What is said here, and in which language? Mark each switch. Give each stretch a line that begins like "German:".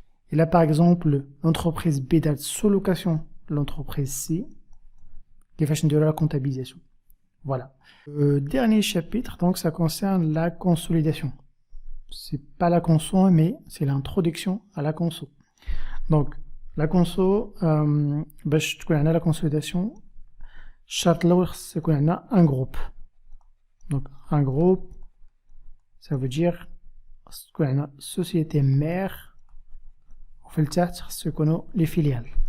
French: Et là, par exemple, l'entreprise B date sous location, l'entreprise C, qui fait de la comptabilisation. Voilà. Le dernier chapitre, donc, ça concerne la consolidation. C'est pas la conso, mais c'est l'introduction à la conso. Donc, la conso,
Arabic: باش تكون عندنا
French: la consolidation,
Arabic: الشرط الأول خص يكون عندنا
French: un groupe. Donc, un groupe, ça veut dire
Arabic: خص تكون عندنا
French: société mère,
Arabic: وفي التحت خص يكونوا
French: les filiales.